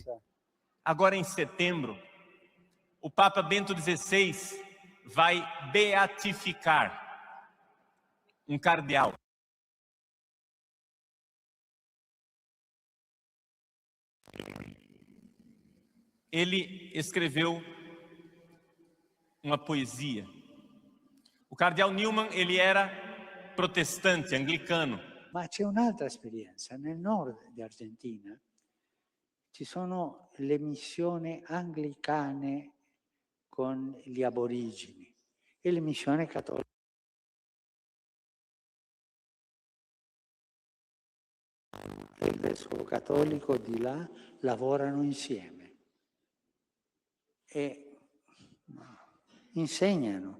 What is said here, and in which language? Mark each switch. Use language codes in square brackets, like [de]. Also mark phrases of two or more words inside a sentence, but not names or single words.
[pt] Agora, em setembro, o Papa Bento XVI vai beatificar um cardeal. Ele escreveu uma poesia. O cardeal Newman, ele era protestante, anglicano. [it] Ma c'è un'altra esperienza. Nel nord di Argentina ci sono le missioni anglicane con gli aborigeni e le missioni cattoliche. Il vescovo cattolico di là lavorano insieme e insegnano